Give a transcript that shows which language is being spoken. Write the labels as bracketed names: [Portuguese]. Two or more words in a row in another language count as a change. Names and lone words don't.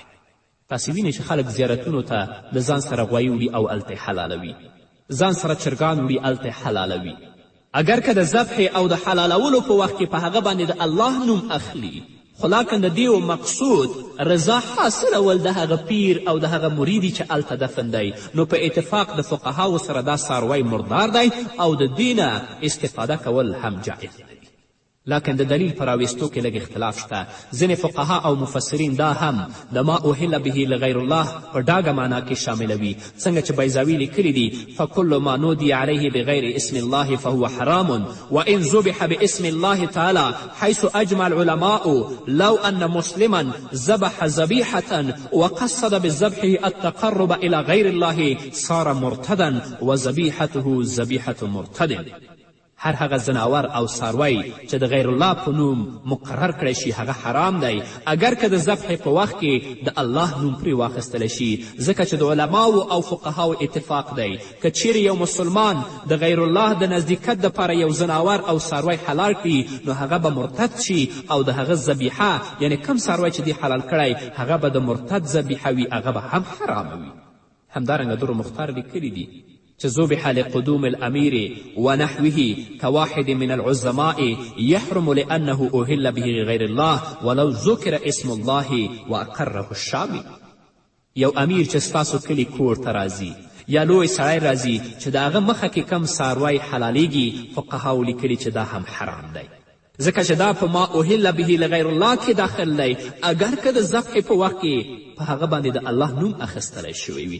[Pashto] تاسې وینئ چې خلک زیارتونو ته د ځان سره غوایي وړي او هلته حلالوي، ځان سره چرګان وړي هلته حلالوي، اگر که د ذبح او د حلالولو په وخت کې په هغه باندې د الله نوم اخلي، خو لاکن د دې مقصود رضا حاصلول د هغه پیر او د هغه مریدي چې هلته دفن دی، نو په اتفاق د فقهاو سره دا څاروی مردار دی او د دې نه استفاده کول هم جایز دی. لکن د دلیل په راویستو کې لږ اختلاف شته. ځینې فقها او مفسرین دا هم د [Arabic] ما اهل به لغیر الله [Pashto] په ډاګه معنا کې شاملوي، څنګه چې بیضاوي لیکلي دي [Arabic] فکل ما نودي علیه بغیر اسم الله فهو حرام وان ذبح باسم الله تعالی حيث اجمع العلماء لو ان مسلما ذبح ذبیحة وقصد بالذبح التقرب الى غیر الله صار مرتدا وذبیحته ذبیحة مرتد. [Pashto] هر هغه زناور او څاروی چې د [Arabic] غیر الله [Pashto] په نوم مقرر کړی شي هغه حرام دی، اگر که د ذبح په وخت کې د الله نوم پرې واخیستلی شي، ځکه چې د علماو او فقهاو اتفاق دی که چیرې یو مسلمان د [Arabic] غیر الله [Pashto] د نزدېکت دپاره یو زناور او څاروی حلال کړي نو هغه به مرتد شي او د هغه ذبیحه یعنې کم څاروی چې دی حلال کړی هغه به د مرتد ذبیحه وي، هغه به هم حرامه وي. همدارنګه در مختار لیکلي دي چې [Arabic] ذبح لقدوم الامیر ونحوه كواحد من العظماء يحرم لأنه أهل به غير الله ولو ذكر اسم الله وأقره الشامي. [Pashto] یو امیر چې ستاسو کلي کور ته راځي یا لوی سړی راځي چې د هغه مخه کې کم څاروی حلالیږي، فقهاو لیکلي چې دا هم حرام دی، ځکه چې دا په [Arabic] ما اهل به لغیر الله [Pashto] کې داخل دی، اگر که د ذبح په وخت کې په هغه باندې د الله نوم اخیستلی شوی وي.